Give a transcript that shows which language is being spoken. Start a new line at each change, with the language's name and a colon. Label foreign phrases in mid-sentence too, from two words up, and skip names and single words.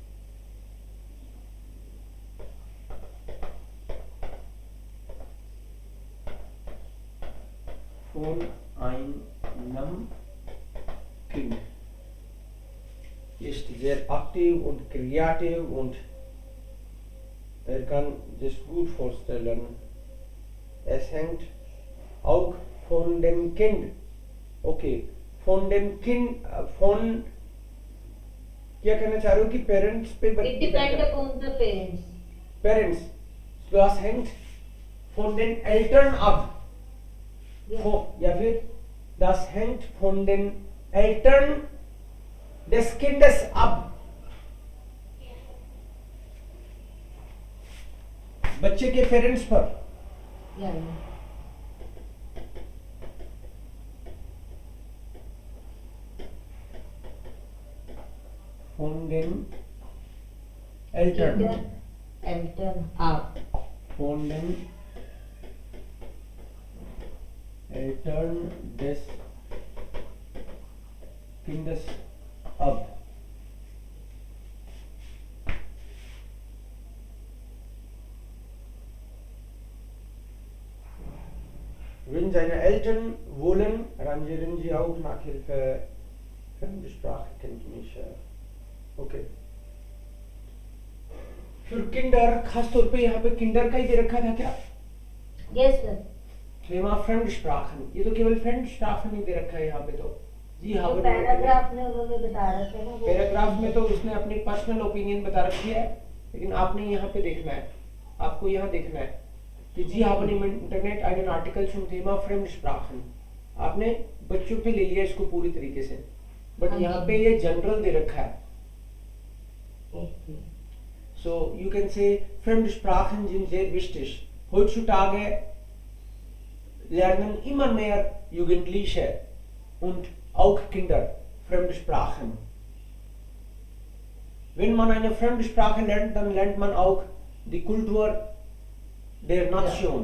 German: Von einem Kind ist sehr aktiv und kreativ und kann sich gut vorstellen. Es hängt auch von dem Kind.
Hindi: Okay,
German: von dem Kind, von
Hindi: क्या कहना चाह रहे हो कि पेरेंट्स पे
English: It depends upon the parents. Parents,
German: das hängt von den Eltern ab.
English: Yeah.
German: Ja, फिर das hängt von den Eltern des Kindes ab.
Hindi: बच्चे के पेरेंट्स पर।
English: Yeah, yeah.
German: Von den Eltern. Kinder, Eltern ab. Von den Eltern des Kindes ab. Wenn seine Eltern wollen, arrangieren sie auch Nachhilfe, Fremdsprachenkenntnisse.
English: Okay.
Hindi: फिर किंडर, खास तौर पे यहाँ पे किंडर का ही दे रखा था क्या?
English: Yes, sir.
Hindi: तो यहाँ फ्रेंडस्प्राखन, ये तो केवल फ्रेंडस्प्राखन ही दे रखा है यहाँ पे तो। जी हाँ, तो पैराग्राफ में उन्होंने बता रखा है ना वो। पैराग्राफ में तो उसने अपनी
English: personal opinion
Hindi: बता रखी है, लेकिन आपने यहाँ पे देखना है, आपको यहाँ देखना है कि
German: Sie haben im Internet einen Artikel zum Thema Fremdsprachen.
Hindi: आपने बच्चों पे ले लिया इसको पूरी तरीके से, बट यहाँ पे ये जनरल दे रखा है। Okay.
English: So you can say
German: Fremdsprachen sind sehr wichtig. Heutzutage lernen immer mehr Jugendliche und auch Kinder Fremdsprachen. Wenn man eine fremde Sprache lernt, dann lernt man auch die Kultur der Nation.